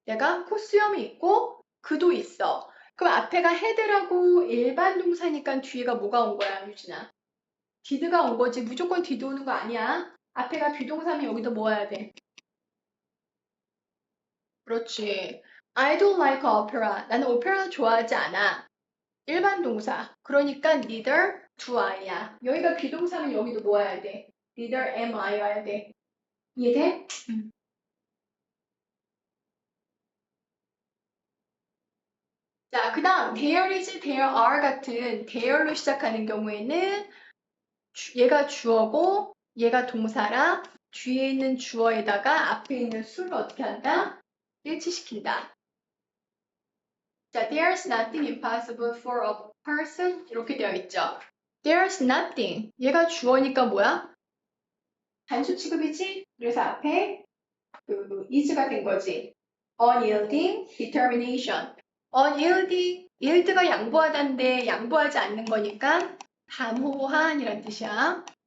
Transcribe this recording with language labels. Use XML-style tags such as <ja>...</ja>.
<ko>내가 콧수염이 있고 그도 있어. 그럼 앞에가 had라고 일반 동사니까 뒤에가 뭐가 온 거야, 유진아? did가 온 거지. 무조건 did 오는 거 아니야. 앞에가 비동사면 여기도 뭐 해야 돼? 그렇지.</ko> <en>I don't like opera.</en> <ko>나는 오페라 좋아하지 않아. 일반 동사. 그러니까</ko> <en>neither do I야.</en> <ko>여기가 비동사면 여기도 뭐 해야 돼?</ko> <en>neither am I</en> <ko>와야 돼. 이해돼? 자, 그 다음 there is, there are 같은 there로 시작하는 경우에는 얘가 주어고 얘가 동사라 뒤에 있는 주어에다가 앞에 있는 수를 어떻게 한다? 일치시킨다.</ko> <en>자, there's nothing impossible for a person</en> <ko>이렇게 되어 있죠.</ko> <en>There's nothing.</en> <ko>얘가 주어니까 뭐야? 단수 취급이지? 그래서 앞에 is가 된 거지.</ko> <en>unyielding determination.</en> <ko>unyielding, yield가 양보하다인데 양보하지 않는 거니까 단호한이란 뜻이야.</ko>